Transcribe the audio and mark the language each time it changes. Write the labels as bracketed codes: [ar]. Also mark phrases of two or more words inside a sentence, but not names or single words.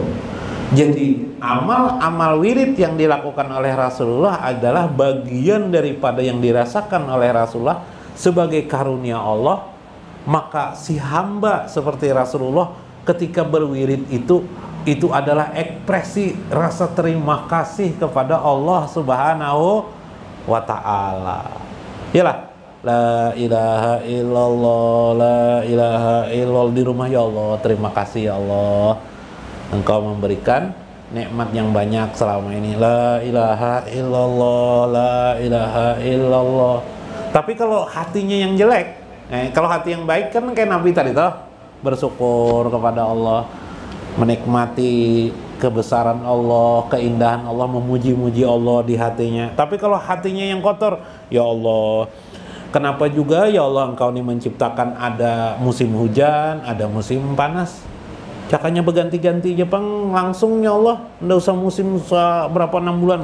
[id] Jadi amal wirid yang dilakukan oleh Rasulullah adalah bagian daripada yang dirasakan oleh Rasulullah sebagai karunia Allah. Maka si hamba seperti Rasulullah ketika berwirid itu adalah ekspresi rasa terima kasih kepada Allah [ar] سبحانه وتعالى. [id] Yalah, [ar] لا إله إلا الله، لا إله إلا الله [id] di rumah, [ar] يا الله, [id] terima kasih [ar] يا الله, [id] engkau memberikan nikmat yang banyak selama ini. [ar] لا إله إلا الله، لا إله إلا الله. [id] Tapi kalau hatinya yang jelek, kalau hati yang baik kan kayak Nabi tadi toh, bersyukur kepada Allah, menikmati kebesaran Allah, keindahan Allah, memuji-muji Allah di hatinya. Tapi kalau hatinya yang kotor, [ar] يا الله, [id] kenapa juga [ar] يا الله [id] engkau ini menciptakan ada musim hujan, ada musim panas, cakanya berganti-ganti Jepang langsung [ar] يا الله, [id] nggak usah musim berapa 6 bulan.